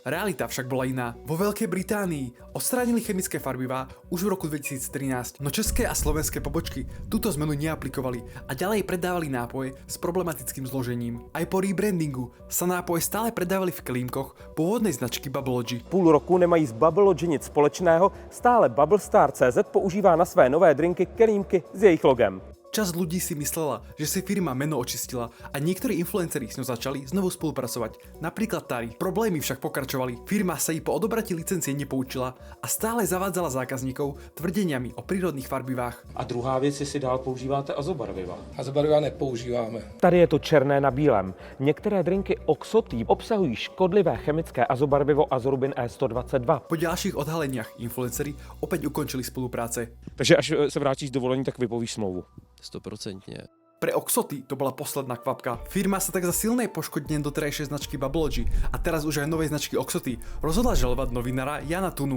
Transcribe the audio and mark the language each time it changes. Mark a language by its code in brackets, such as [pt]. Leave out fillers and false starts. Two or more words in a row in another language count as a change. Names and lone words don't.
[sk] Realita však bola iná. Vo Veľkej Británii odstránili chemické farbivá už v roku 2013, no české a slovenské pobočky túto zmenu neaplikovali a ďalej predávali nápoje s problematickým zložením. Aj po rebrandingu sa nápoje stále predávali v kelímkoch pôvodnej značky Bubblelogy. [cs] Půl roku nemají s Bubblelogy nic společného, stále Bubblestar.cz používá na své nové drinky kelímky s jejich logem. [sk] Časť ľudí si myslela, že si firma meno očistila a niektorí influenceri s ňou začali znovu spolupracovať. Napríklad Tari. Problémy však pokračovali. Firma sa jej po odobratí licencie nepoučila a stále zavádzala zákazníkov tvrdeniami o prírodných farbivách. [cs] A druhá věc, jestli dál používáte azobarviva. Azobarviva nepoužíváme. Tady je to černé na bílém. Některé drinky Oxoty obsahují škodlivé chemické azobarvivo Azorubin E122. [sk] Po ďalších odhaleniach influenceri opäť ukončili spolupráce. [cs] Takže až se vrátíš z dovolení, tak vypovíš smlouvu. 100%. [sk] Pre Oxoty to bola posledná kvapka. Firma sa tak za silnej poškodenie doterajšej značky Bubblelogy a teraz už aj novej značky Oxoty rozhodla žalovať novinára Jana Tunu.